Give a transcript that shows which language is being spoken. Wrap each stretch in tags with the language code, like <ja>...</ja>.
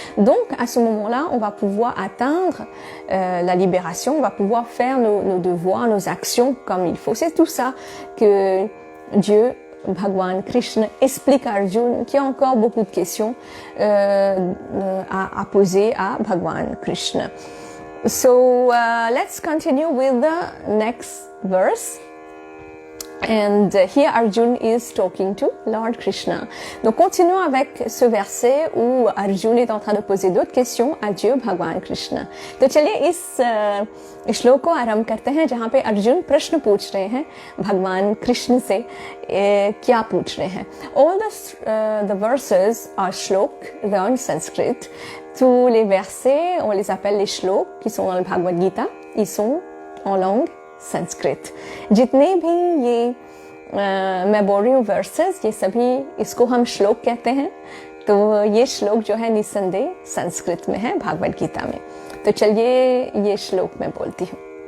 <fr>Donc, à ce moment-là, on va pouvoir atteindre la libération, on va pouvoir faire nos devoirs, nos actions comme il faut. C'est tout ça que Dieu, Bhagwan Krishna, explique à Arjuna, qui a encore beaucoup de questions à poser à Bhagwan Krishna.</fr> <en>So, let's continue with the next verse. And here Arjuna is talking to Lord Krishna.</en> <fr>Donc continuons avec ce verset où Arjuna est en train de poser d'autres questions à Dieu Bhagwan Krishna.</fr> <hi>तो चलिए इस श्लोक को आरंभ करते हैं जहाँ पे अर्जुन प्रश्न पूछ रहे हैं भगवान कृष्ण से क्या पूछ रहे हैं.</hi> <en>All the verses are shlok, they are in Sanskrit.</en> <fr>Tous les versets, on les appelle les shloks qui sont dans le Bhagavad Gita, ils sont en langue संस्कृत.</fr> <hi>जितने भी ये मैं बोल रही हूँ वर्सेस, ये सभी इसको हम श्लोक कहते हैं. तो ये श्लोक जो है निसंदेह संस्कृत में है भागवत गीता में. तो चलिए ये श्लोक मैं बोलती हूँ.</hi>